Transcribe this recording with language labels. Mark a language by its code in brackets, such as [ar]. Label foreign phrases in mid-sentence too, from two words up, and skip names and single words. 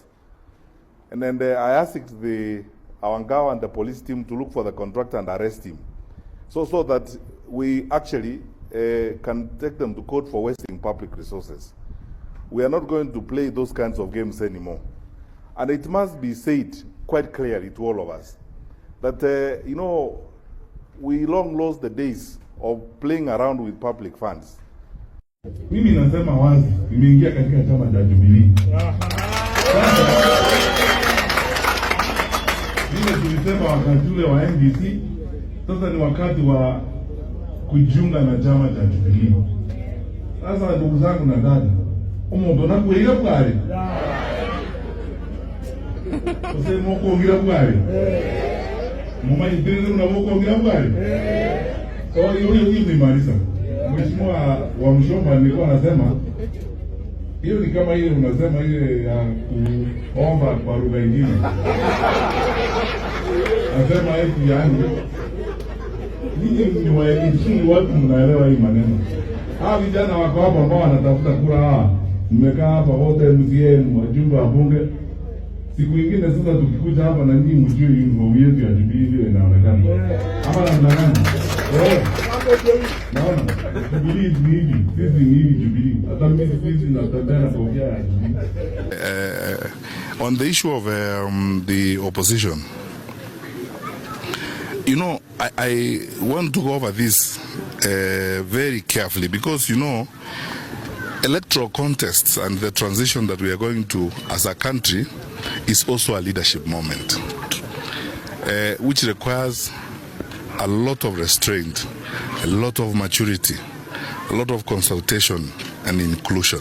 [en] And then I asked our Ngao and the police team to look for the contractor and arrest him, so that we actually can take them to court for wasting public resources. We are not going to play those kinds of games anymore. And it must be said quite clearly to all of us that, we long lost the days of playing around with public funds. [sw] Mimi nasema wazi, nimeingia katika chama cha Jubilee. Mimi tulisema wakati ule wa NDC, sasa ni wakati wa kujiunga na chama cha Jubilee. Sasa ndugu zangu na dada, [guz] umuntu nakuira bwari. Usemo kuongira bwari. Mama ibiriro na kuongira bwari. [sw] So hiyo ni marisa. Mheshimiwa wa Mshomba nilikuwa nasema hiyo ni kama ile unasema ile ya kuomba kwa lugha nyingine. Nasema hivi yani ni waelimu watu mnaelewa hii maneno. Hawa vijana wako hapa ambao wanatafuta kura hawa. Mmekaa hapa wote MCM, wajumbe wa bunge. Siku nyingine sasa tukikuja hapa na nyinyi mjue uniform yetu ya Jubilee inaonekana. Ama namna gani? Naona Jubilee ni hivi, sisi ni hivi Jubilee. Hata mimi sisi natembea na kofia ya Jubilee. [en] On the issue of the opposition, I want to go over this very carefully, because, electoral contests and the transition that we are going to as a country is also a leadership moment, which requires a lot of restraint, a lot of maturity, a lot of consultation and inclusion.